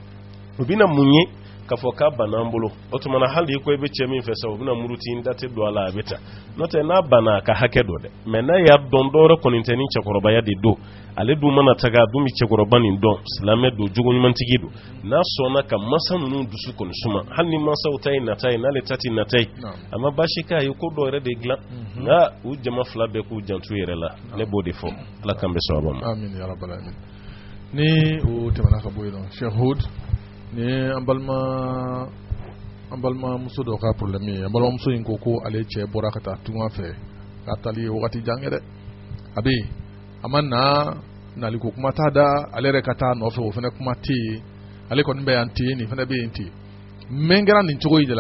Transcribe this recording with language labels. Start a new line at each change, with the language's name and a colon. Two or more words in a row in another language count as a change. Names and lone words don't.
Bambara: u bɛna mun ye k'a fɔ k'a banna an bolo o tuma na hali i ko i bɛ cɛ min fɛ sa u bɛna muruti n da tɛ don a la a bɛ ta n'o tɛ n'a banna a ka hakɛ dɔ dɛ mais n'a y'a dɔn dɔwɛrɛ kɔni tɛ ni cɛkɔrɔbaya de don ale dun mana taga a dun bɛ cɛkɔrɔba nin dɔn silamɛ don jogo ɲumantigi don n'a sɔnna ka masa ninnu dusu kɔni suma hali ni masaw ta ye nata ye n'ale ta tɛ nata ye a ma baasi k'a ye ko dɔ yɛrɛ de dilan nka u jama fila bɛɛ k'u jantu yɛrɛ la ne b'o de fɔ ala k'an bɛ sababa ma.
Arabic: آمين يا رب العالمين.
Bambara: Ni o tɛmɛna ka bɔ yen nɔ Cheikh Hood ni an balima muso dɔ ka problème ye an balimamuso in ko ale cɛ bɔra ka taa tunga fɛ k'a tali wagati jan kɛ dɛ a bɛ yen a ma nali ko kuma t'a da ale yɛrɛ ka taa nɔfɛ o fana kuma tɛ yen ale kɔni bɛ yan ten nin fana bɛ yen ten mɛ kɛra nin cogo in de la